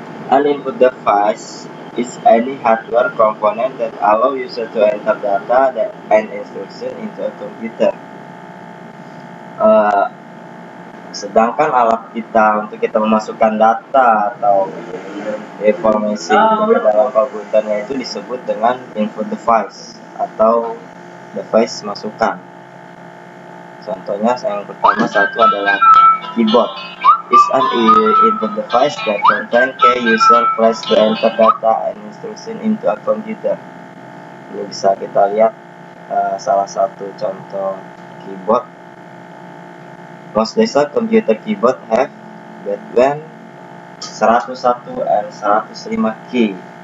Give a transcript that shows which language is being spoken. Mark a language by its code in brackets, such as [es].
[en] An input device is any hardware component that allow user to enter data and instruction into a computer. [id] Sedangkan alat kita untuk kita memasukkan data atau informasi ke dalam komputernya itu disebut dengan input device atau device masukan. Contohnya yang pertama satu adalah keyboard. [en] Is an input device that contain key user press to enter data and instruction into a computer. [id] Ini bisa kita lihat salah satu contoh keyboard. [en] Most desktop computer keyboard have between 101 and 105 key.